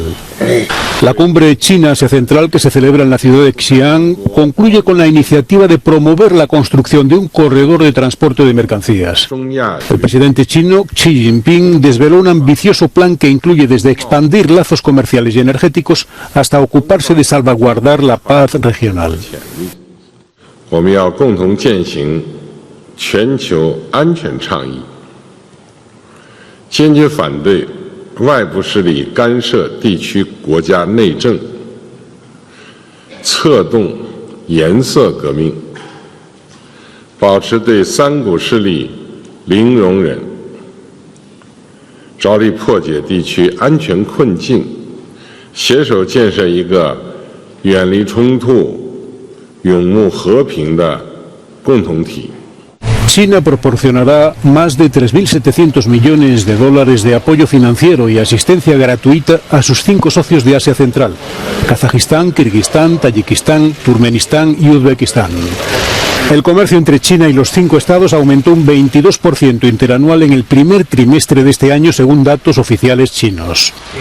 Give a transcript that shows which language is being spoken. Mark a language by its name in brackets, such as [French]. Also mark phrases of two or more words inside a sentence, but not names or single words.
[Spanish] La cumbre China-Asia Central, que se celebra en la ciudad de Xi'an, concluye con la iniciativa de promover la construcción de un corredor de transporte de mercancías. El presidente chino, Xi Jinping, desveló un ambicioso plan que incluye desde expandir lazos comerciales y energéticos hasta ocuparse de salvaguardar la paz regional. [Chinese] 坚决反对外部势力干涉地区国家内政，策动颜色革命，保持对三股势力零容忍，着力破解地区安全困境，携手建设一个远离冲突、永慕和平的共同体。 [Spanish] China proporcionará más de 3.700 millones de dólares de apoyo financiero y asistencia gratuita a sus 5 socios de Asia Central: Kazajistán, Kirguistán, Tayikistán, Turkmenistán y Uzbekistán. El comercio entre China y los 5 estados aumentó un 22% interanual en el primer trimestre de este año, según datos oficiales chinos.